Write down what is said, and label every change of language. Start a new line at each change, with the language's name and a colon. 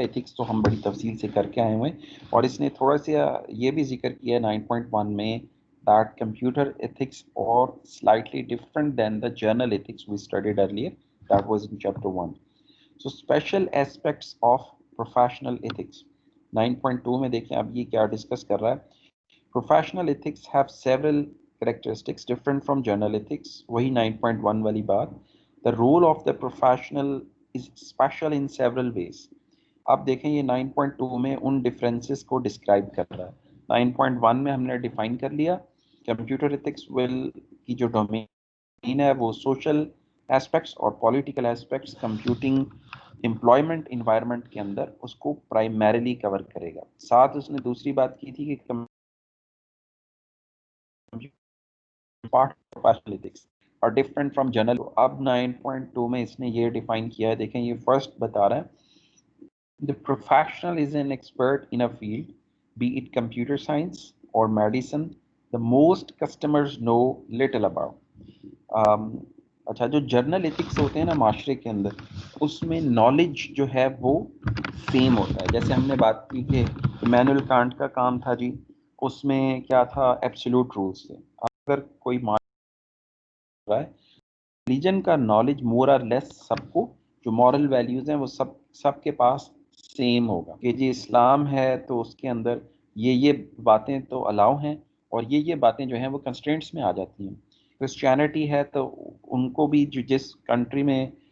Hindi: Ethics तो हम बड़ी तफसील से करके आए हुए हैं, और इसने थोड़ा सा ये भी जिक्र किया 9.1 में
English: that computer ethics are slightly different than the general ethics we studied earlier, that was in chapter 1. So special aspects of professional ethics
Hindi: 9.2 में देखें अब ये क्या डिस्कस कर रहा है।
English: Professional ethics have several characteristics different from general ethics,
Hindi: वही 9.1 वाली बात।
English: The role of the professional is special in several ways.
Hindi: आप देखें ये 9.2 में उन डिफरेंसेस को डिस्क्राइब कर रहा है। 9.1 में हमने डिफाइन कर लिया कंप्यूटर एथिक्स विल की जो डोमेन है वो सोशल एस्पेक्ट्स और political aspects computing employment environment के अंदर उसको प्राइमरीली कवर करेगा। साथ उसने दूसरी बात की थी कि पार्ट प्रोफेशनल एथिक्स और डिफरेंट फ्रॉम जनरल। अब 9.2 में इसने ये डिफाइन किया है, देखें ये फर्स्ट बता रहा है,
English: the professional is an expert in a field, be it computer science or medicine, the most customers know little about.
Hindi: अच्छा, जो जर्नल एथिक्स होते हैं ना माशरे के अंदर, उसमें नॉलेज जो है वो सेम होता है। जैसे हमने बात की कि इमैनुअल कांट का काम था जी, उसमें क्या था, एब्सोल्यूट रूल्स थे। अगर कोई मान रहा है रिलीजन का नॉलेज मोर और लेस सबको, जो मॉरल वैल्यूज हैं वो सबके पास सेम होगा कि जी इस्लाम है तो उसके अंदर ये बातें तो अलाउ हैं, और ये बातें जो हैं वो कंस्ट्रेंट्स में आ जाती हैं। क्रिश्चियनिटी है तो उनको भी जो जिस कंट्री में